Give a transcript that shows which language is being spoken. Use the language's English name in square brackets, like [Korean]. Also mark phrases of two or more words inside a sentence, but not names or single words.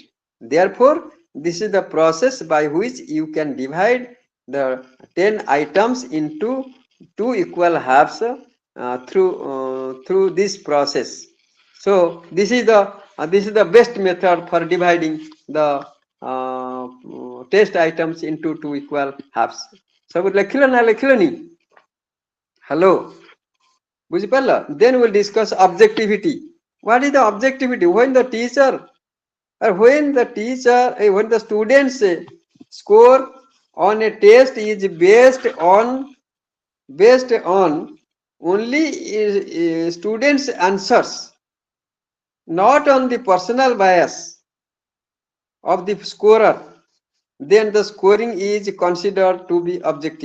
[English] Therefore, this is the process by which you can divide the 10 items into 2 equal halves through this process. So this is the best method for dividing the test items into 2 equal halves. [Odia] ସବୁ ଲେଖିଲ ନା ଲେଖିଲନି? Hello, ବୁଝିପାରିଲ? [English] Then we'll discuss objectivity. What is the objectivity? When the students score on a test is based on only students' answers, not on the personal bias of the scorer, then the scoring is considered to be objective.